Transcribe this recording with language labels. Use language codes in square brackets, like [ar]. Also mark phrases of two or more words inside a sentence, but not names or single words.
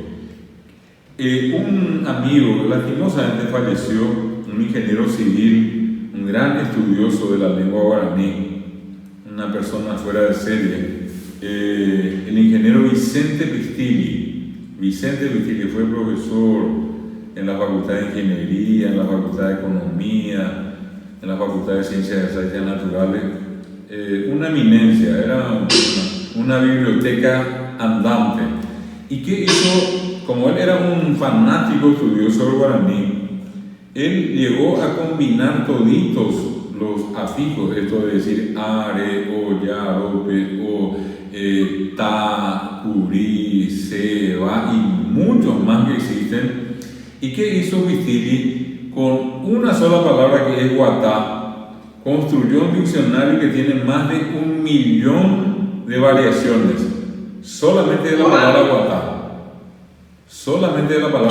[es] Un amigo lastimosamente falleció, un ingeniero civil, un gran estudioso de la lengua guaraní, una persona fuera de serie, el ingeniero Vicente Pistilli fue profesor en la Facultad de Ingeniería, en la Facultad de Economía, en la Facultad de Ciencias Exactas Naturales, una eminencia, era una biblioteca andante. ¿Y qué hizo? Como él era un fanático estudioso del guaraní, él llegó a combinar toditos los afijos, esto de decir [gn] are, o, ya, rope, o, ta, curí, se, va, [es] y muchos más que existen. ¿Y qué hizo Pistilli? Con una sola palabra que es guatá, construyó un diccionario que tiene más de 1 millón de variaciones, solamente de la palabra guatá. Solamente de la palabra